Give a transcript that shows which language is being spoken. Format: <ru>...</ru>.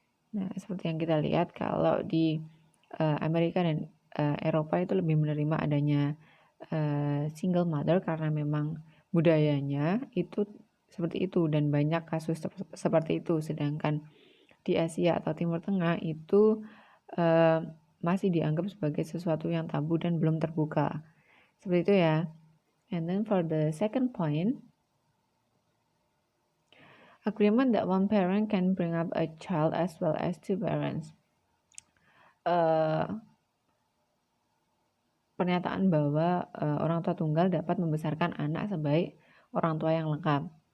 <id>Nah, seperti yang kita lihat kalau di Amerika dan Eropa itu lebih menerima adanya single mother karena memang budayanya itu seperti itu dan banyak kasus seperti itu. Sedangkan di Asia atau Timur Tengah itu masih dianggap sebagai sesuatu yang tabu dan belum terbuka. Seperti itu ya.</id> <en>And then for the second point, agreement that one parent can bring up a child as well as two parents.</en> <id>Pernyataan bahwa orang tua tunggal dapat membesarkan anak sebaik orang tua yang lengkap.</id>